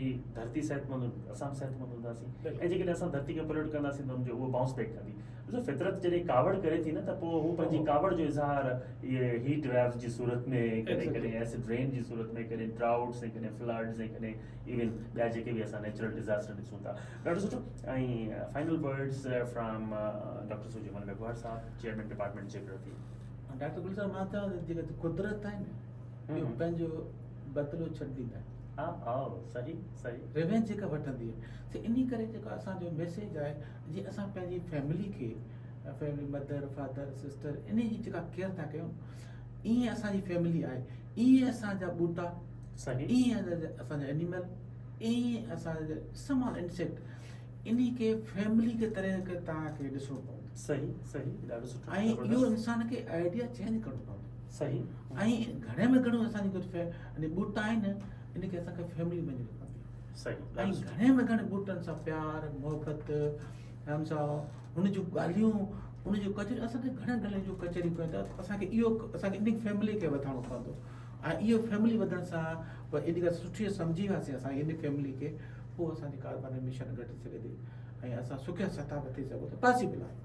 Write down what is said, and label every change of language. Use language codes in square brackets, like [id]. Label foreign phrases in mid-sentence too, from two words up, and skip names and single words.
[sd] धरती सिहतमंद असां सिहतमंद हूंदासीं ऐं जेकॾहिं असां धरती खे पलट कंदासीं त हुनजो उहो [en] bounce back [sd] कंदी ॾिसो फितरत जॾहिं कावड़ करे थी न त पोइ हू पंहिंजी कावड़ जो इज़हार इहे [en] heat waves [sd] जी सूरत में कॾहिं कॾहिं [en] acid rain [sd] जी सूरत में कॾहिं ड्राउट्स ऐं कॾहिं फ्लड्स ऐं कॾहिं इवन ॿिया जेके बि असां [en] natural disaster [sd] ॾिसूं था ॾाढो सुठो ऐं [en] final words from doctor [sd] सुजमल मकवाड़ साहब [en] chairman department geography [sd] डॉक्टर गुल साहब मां चवां जेका कुदरत आहे न इहो पंहिंजो बदिलो छॾींदा सही सही रिवेंज जेका वठंदी आहे त इन करे जेको असांजो मैसेज आहे जीअं असां पंहिंजी फैमिली खे [en] family mother father sister [sd] इन जी जेका केयर था कयूं ईअं असांजी फैमिली आहे ईअं असांजा ॿूटा सही ईअं असांजा एनिमल ईअं असांजा [en] small insect [sd] इन खे फैमिली के तरह के तव्हांखे ॾिसणो पवंदो सही सही ॾाढो सुठो ऐं इहो इंसान खे [en] idea change [sd] करणो पवंदो सही ऐं घणे में घणो असांजी कुझु ॿूटा आहिनि इनखे असांखे फैमिली मञणी पवंदी सही ऐं घणे में घणे ॿूटनि सां प्यार मोहबत हमसां हुन जूं ॻाल्हियूं हुन जूं कचरियूं असांखे घणे ॻाल्हियुनि जूं कचरियूं कयूं था असांखे इहो असांखे इन फैमिली खे वधाइणो पवंदो ऐं इहो फैमिली वधण सां पोइ एॾी ॻाल्हि सुठी सम्झी वियासीं असां इन फैमिली खे पोइ असांजी [en] carbon emission [sd] घटी सघे थी ऐं असां सुठे सतह ते थी सघूं था पॉसिबल आहे